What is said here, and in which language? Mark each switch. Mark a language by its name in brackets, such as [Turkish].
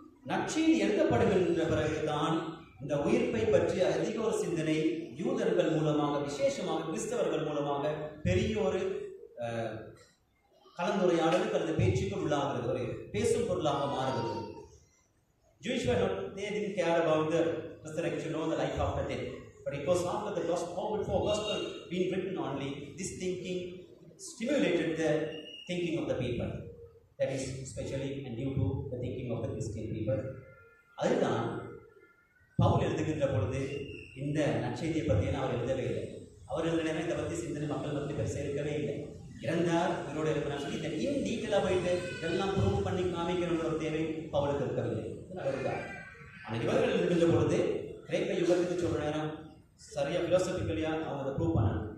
[Tamil] நற்செய்தி எழுதப்படுகின்ற பிறகுதான் இந்த உயிர்ப்பை பற்றி அதிக ஒரு சிந்தனை யூதர்கள் மூலமாக, விசேஷமாக கிறிஸ்தவர்கள் மூலமாக பெரிய ஒரு கலந்துரையாடலுக்கு அல்லது பேச்சுக்கு உள்ளாகிறது, ஒரு பேசும் பொருளாக மாறுகிறது. [English] Jewish were not, they didn't care about the resurrection or the life after death. But it was after the gospel, before gospel being written only, this thinking stimulated the thinking of the people. That is especially and due to the thinking of the Christian people. [Tamil] அதுதான் பவுல் எழுதுகின்ற பொழுது இந்த நற்செய்தியை பற்றியெல்லாம் அவர் எழுதவே இல்லை. அவர் எழுத நேரம் இதை பற்றி சிந்தனை மக்கள் பற்றி பெருசாக இருக்கவே இல்லை. இறந்தார், உயிரோடு இருக்கிறார் சொல்லி இதை ஏன் டீட்டெயிலாக போயிட்டு இதெல்லாம் ப்ரூவ் பண்ணி காமிக்கணுன்ற ஒரு தேவை பவுலுக்கு இருக்கவில்லை. அவர்தான் ஆனால் இவர்கள் எழுதுகின்ற பொழுது கிரேக்க யுகத்துக்கு சொல்கிற நேரம் சரியாக ஃபிலாசபிக்கலியாக அவங்க அதை ப்ரூவ் பண்ணணும்.